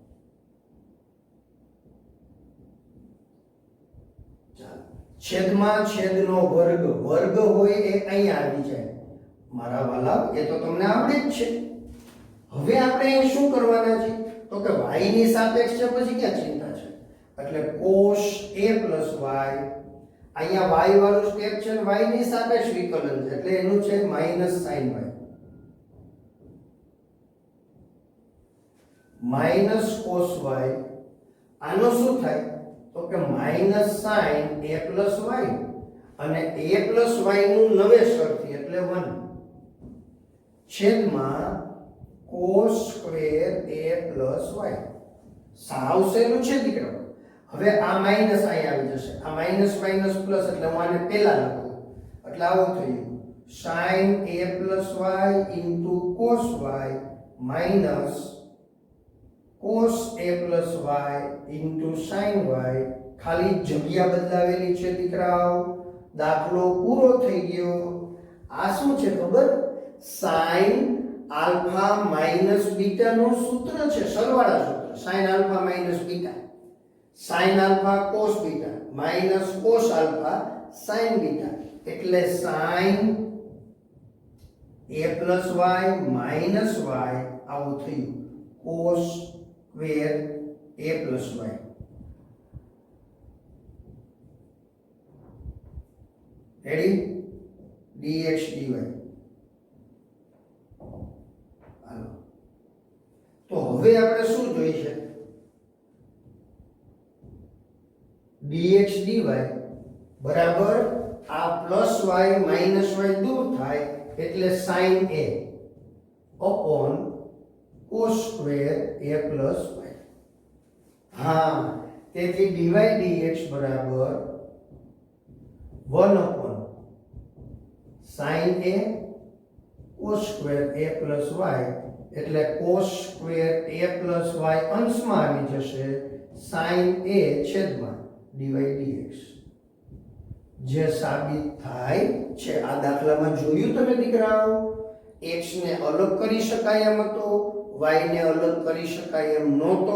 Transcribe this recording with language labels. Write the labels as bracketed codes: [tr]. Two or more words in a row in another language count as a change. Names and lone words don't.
[gu] ચાલો, છેદમાં છેદનો વર્ગ. વર્ગ હોય એ અહીંયા આવી જાય મારા વાલા, એ તો તમને આવડે જ છે. હવે આપણે અહીં શું કરવાના છે? તો કે y ની સાપેક્ષ છે, પછી ક્યાં ચિંતા છે? [en] એટલે cos a plus y. [gu] અહીંયા y વાળું સ્ટેપ છે ને y ની સાપેક્ષ વિકલન છે એટલે એનું છે [en] minus sin y. minus cos y. [gu] આનો શું થાય? તો કે [en] minus sin a plus y [gu] અને [en] a plus y [gu] નું નવેસરથી એટલે 1 છેદમાં [en] cos square a plus y. [gu] સાવ સહેલું છે દીકરો. હવે આ માઈનસ અહીં આવી જશે. [en] આ minus minus plus [gu] એટલે હું આને પહેલા લખું એટલે આવું થયું [en] sin a plus y into cos y minus cos a plus y into sin y. [gu] ખાલી જગ્યા બદલાવેલી છે દીકરાઓ. દાખલો પૂરો થઈ ગયો. આ શું છે ખબર? [en] sin alpha minus beta [gu] નું સૂત્ર છે, સરવાળા સૂત્ર. [en] sin alpha minus beta, sin alpha cos beta minus cos alpha sin beta એટલે sin a plus y minus y [gu] આવું થયું [en] cos square a plus y. [gu] રેડી? [en] dx dy. [gu] તો હવે હવે આપણે શું જોઈએ? [en] dx dy [gu] બરાબર આ [en] plus y minus y [gu] દૂર થાય એટલે [en] sin a upon cos square a plus y. [gu] હા, તેથી [en] dy dx બરાબર 1 upon sin a cos square a plus y એટલે cos square a plus y [gu] અંશમાં આવી જશે [en] sin a છેદમાં dy dx, [gu] જે સાબિત થાય છે. આ દાખલામાં જોયું તમે દીકરાઓ, x ને અલગ કરી શકાય એમ હતો, y ને અલગ કરી શકાય એમ નહોતો.